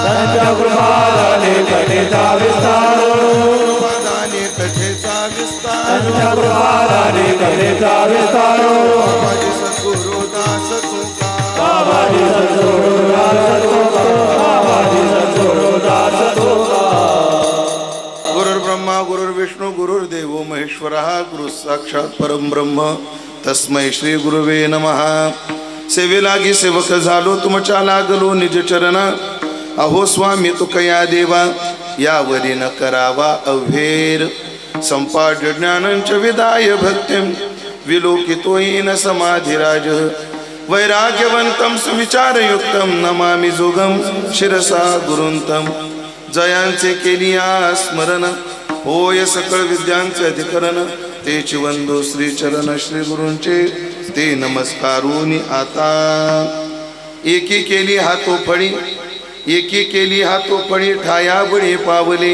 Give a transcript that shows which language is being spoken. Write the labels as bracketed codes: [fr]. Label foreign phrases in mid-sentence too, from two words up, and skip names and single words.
[mr] त्यांच्या कृपादाने कथेचा विस्तार. कृपादाने कथेचा विस्तार. त्यांच्या कृपादाने कथेचा विस्तार. माझे सद्गुरु दास तुका. बाबाजी सद्गुरु दास तुका. बाबाजी सद्गुरु दास तुका. [sa] गुरुर्ब्रह्मा गुरुर्विष्णू गुरुर्देव महेश्वरः. गुरु साक्षात परमब्रह्म तस्मै श्री गुरुवे नमः. [mr] सेवे लागी सेवक झालो तुमच्या लागलो निज चरणा. अहो स्वामी तुकया देवा यावरी न करावा अव्हेर. [sa] संपाट ज्ञानंच विदाय भक्तिम विलोकितोयेन समाधिराज. वैराग्यवंतं सुविचारयुक्तं नमामि जोगं शिरसा गुरुंतं. [mr] जयांचे केलिया स्मरण होय सकळ विद्यांचे अधिकरण. तेच वंदो श्री चरण श्री गुरूंचे ते नमस्कारूनी आता. एकी केली हातो फळी एकी केली हातो फळी ठाया बळी पावले.